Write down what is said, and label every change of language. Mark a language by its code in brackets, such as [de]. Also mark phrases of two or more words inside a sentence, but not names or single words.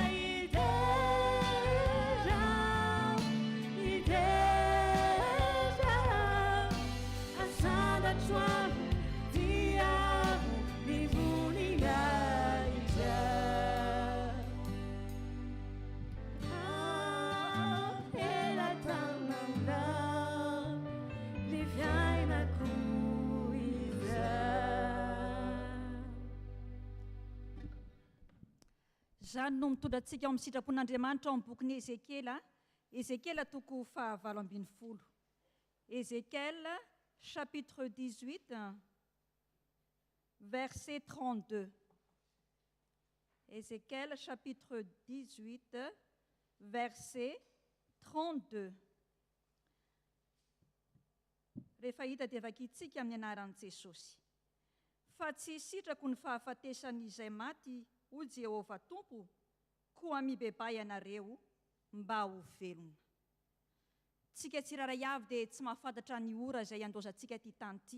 [mg] idenao azandratravo tiavo ny vonindraitra ela tanandao ny fiainako zany no mitondrantsika ao amin'ny sitrapon'Andriamanitra ao amin'ny bokin'i Ezekela. Ezekela toko fahavalo ambin'ny folo. [fr] Ézéchiel chapitre 18 verset 32. Ézéchiel chapitre 18 verset 32. [mg] Rehefa hita dia vakitsika amin'ny anaran'i Jesosy. Fa tsy sitrako ny fahafatesan'izay maty ho Jehovah Tompo, koa mibebay anareo mba ho velona. Tsika tsiraray avy dia tsy mahafantatra ny ora izay andozantsika ty tany ty.